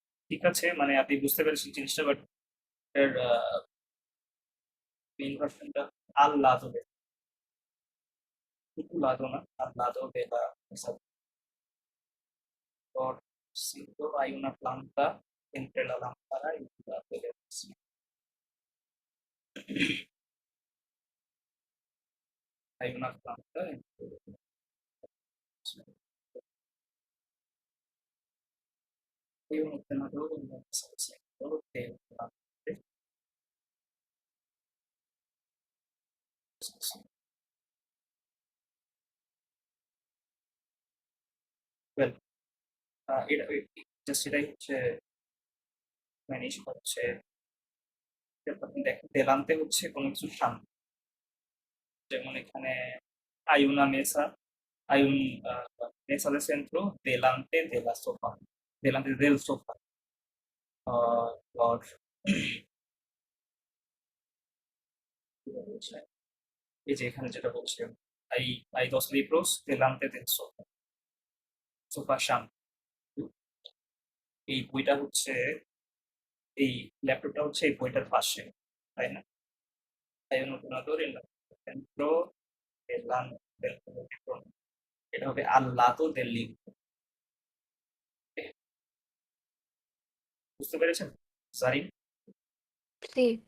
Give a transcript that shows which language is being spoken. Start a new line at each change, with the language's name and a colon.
Bangla: ঠিক আছে, মানে আপনি বুঝতে পেরেছেন জিনিসটা, বাট এর মেইন ভার্সনটা
Spanish: al lado de, tu lado
Bangla: না,
Spanish: al lado de la mesa. Por cinco hay una planta entre la lámpara y la televisión. Hay una planta entre la televisión. Hay un ordenador en la mesa de centro de la televisión.
Bangla: Well, এটা just এটাই হচ্ছে manage হচ্ছে, আপনি দেখেন দেলান্তে হচ্ছে কোনো কিছু সামনে, যেমন এখানে
Spanish: hay una mesa, hay un mesa de centro delante de la sopa, delante del sofá.
Bangla: और এই যে এখানে যেটা বলছিলাম,
Spanish: hay hay dos libros delante del sofá,
Bangla: সোফার সামনে। এই বইটা হচ্ছে, এই ল্যাপটপটা হচ্ছে এই বইটার পাশে, তাই না?
Spanish: hay un ordenador en el centro del libro,
Bangla: এটা হবে
Spanish: al lado del libro।
Bangla: বুঝতে পেরেছেন জারিন?
Spanish: Sí,